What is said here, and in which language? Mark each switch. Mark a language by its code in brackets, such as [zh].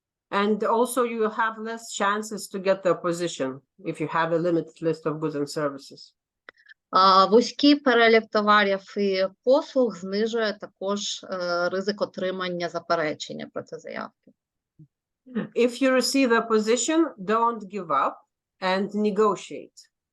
[en] And also you have less chances to get the opposition if you have a limited list of goods and services. [uk] Вузький перелік товарів і послуг знижує також ризик отримання заперечення проти заявки. [en] If you receive the opposition, don't give up and negotiate.